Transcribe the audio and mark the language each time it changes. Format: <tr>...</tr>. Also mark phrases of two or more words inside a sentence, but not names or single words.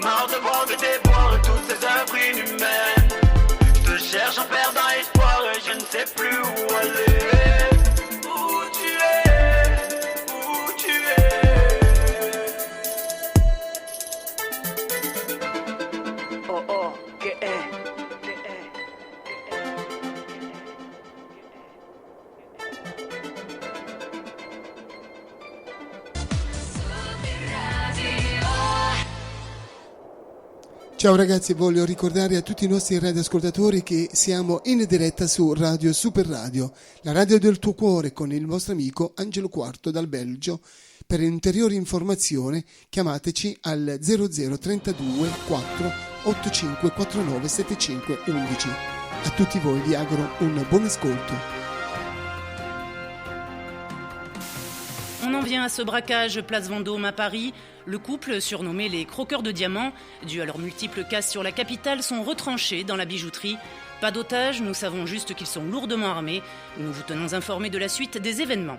<fr>Marre de voir des déboires et toutes tes œuvres inhumaines. Je te cherche en perdant espoir et je ne sais plus où aller. Où tu es? Où tu es? Oh oh, que est?</fr> <it>Ciao ragazzi, voglio ricordare a tutti i nostri radioascoltatori che siamo in diretta su Radio Super Radio, la radio del tuo cuore, con il vostro amico Angelo Quarto dal Belgio, Per ulteriori informazioni chiamateci al 0032 4 85 49 75 11. A tutti voi vi auguro un buon ascolto.</it> <fr>On en vient à ce braquage place Vendôme à Paris. Le couple, surnommé les croqueurs de diamants, dû à leurs multiples casses sur la capitale, sont retranchés dans la bijouterie. Pas d'otages, nous savons juste qu'ils sont lourdement armés. Nous vous tenons informés de la suite des événements.</fr>